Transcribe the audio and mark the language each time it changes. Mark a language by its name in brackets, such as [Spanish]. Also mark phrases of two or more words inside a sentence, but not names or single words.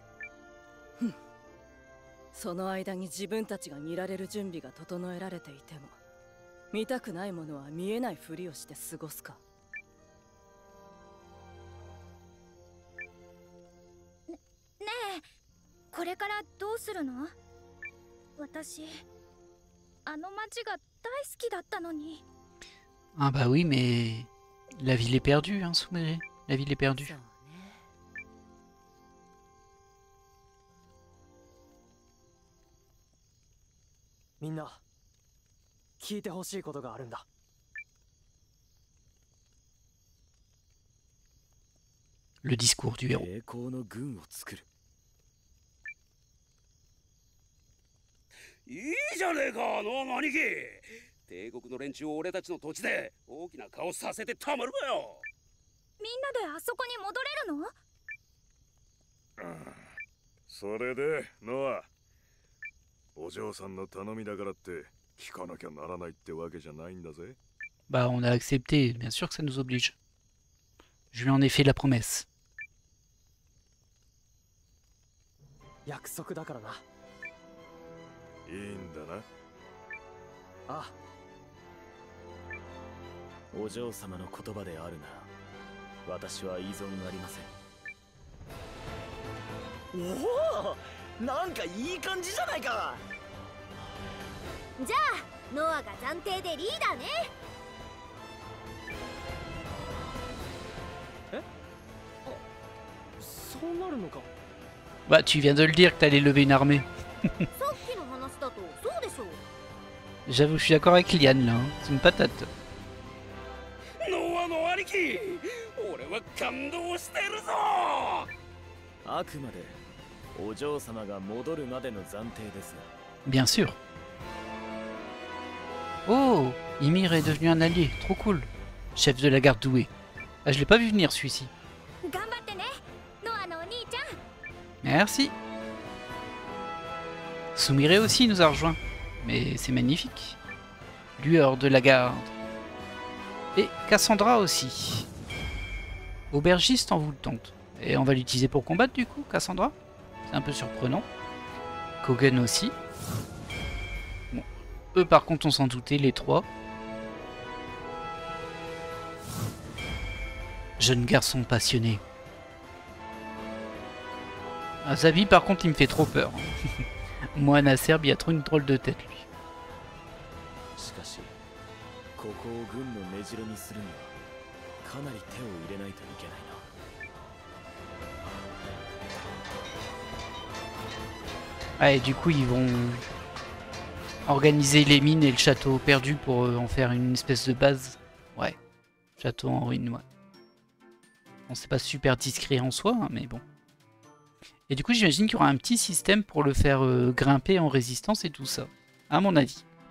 [Japanese] その間に自分たちが見られる準備が整えられていても、見たくないものは見えないふりをして過ごすか。ねえ、これからどうするの？私あの町が大好きだったのに。 [French] Ah bah oui, mais la ville est perdue, hein, Souméré. La ville est perdue. [Japanese] みんな聞いてほしいことがあるんだ。 [French] Le discours du héros. [Japanese] 栄光の軍を作る。いいじゃねえか、ノアの兄貴。帝国の連中を俺たちの土地で大きな顔させてたまるかよ。みんなであそこに戻れるの？それでノア、お嬢さんの頼みだからって聞かなきゃならないってわけじゃないんだぜ。 [French] Bah on a accepté, bien sûr que ça nous oblige. Je lui en ai fait la promesse. [Japanese] 約束だからな。いいんだな。ああ。お嬢様の言葉であるなら、私は依存ありません。おお、なんかいい感じじゃないか。じゃあノアが暫定でリーダーね。え？あ、そうなるのか。 [French] Bah tu viens de le dire que t'allais lever une armée. [Japanese] さっきの話だとそうでしょう。 [French] J'avoue, je suis d'accord avec Liane là, hein. C'est une patate. [Japanese] ノアの兄貴、俺は感動してるぞ。あくまでお嬢様が戻るまでの暫定ですが。 [French] Bien sûr. Oh, Ymir est devenu un allié, trop cool. Chef de la garde douée. Ah, je l'ai pas vu venir celui-ci. [Japanese] 頑張ってね、ノアのお兄ちゃん。 [French] Merci. Soumire aussi nous a rejoint. Mais c'est magnifique. Lueur de la garde. Et Cassandra aussi. Aubergiste en vous le tente. Et on va l'utiliser pour combattre du coup, Cassandra. C'est un peu surprenant. Kogen aussi. Bon. Eux par contre on s'en doutait, les trois. Jeune garçon passionné. Ah, Zabi par contre il me fait trop peur. Moi Nasser, il a trop une drôle de tête lui. [Japanese] しかし、ここを軍の目白にするにはかなり手を入れないといけないな。 [French] Ah, et du coup ils vont organiser les mines et le château perdu pour en faire une espèce de base. Ouais, château en ruine, ouais. Bon, c'est pas super discret en soi, hein, mais bon. Et du coup j'imagine qu'il y aura un petit système pour le faire grimper en résistance et tout ça, à mon avis.